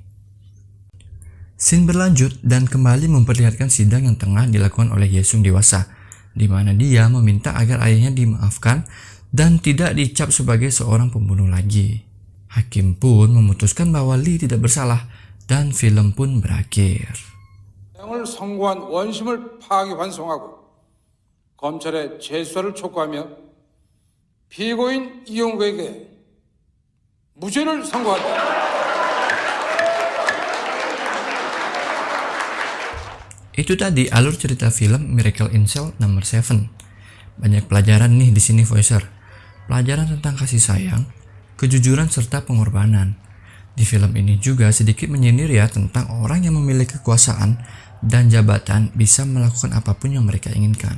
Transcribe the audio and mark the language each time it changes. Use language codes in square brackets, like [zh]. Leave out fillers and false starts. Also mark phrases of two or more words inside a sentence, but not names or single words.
[id] Scene berlanjut dan kembali memperlihatkan sidang yang tengah dilakukan oleh Ye-sung dewasa, di mana dia meminta agar ayahnya dimaafkan dan tidak dicap sebagai seorang pembunuh lagi. Hakim pun memutuskan bahwa Lee tidak bersalah dan film pun berakhir. [ko] 을 선고한 원심을 파기환송하고 검찰의 재수사를 촉구하며 피고인 이용구에게 무죄를 선고한다. [id] Itu tadi alur cerita film Miracle in Cell nomor 7. Banyak pelajaran nih di sini Voicer. Pelajaran tentang kasih sayang, kejujuran serta pengorbanan. Di film ini juga sedikit menyindir ya tentang orang yang memiliki kekuasaan dan jabatan bisa melakukan apapun yang mereka inginkan.